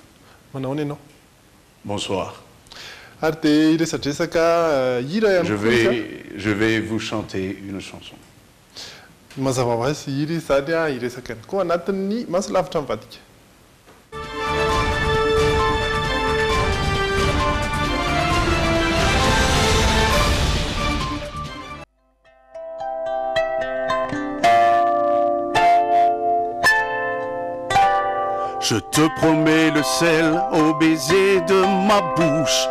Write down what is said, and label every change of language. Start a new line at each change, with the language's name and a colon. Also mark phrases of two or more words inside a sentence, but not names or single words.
Malagasy: Manao ni ianao?
French: Bonsoir.
Malagasy: Ary dia iresadresaka hira ihany
French: Je vais vous chanter une chanson.
Malagasy: Mazava ho azy hira izany iresaka ihany koa anatin'ny masolavitra mivadika.
French: Je te promets le sel au baiser de ma bouche.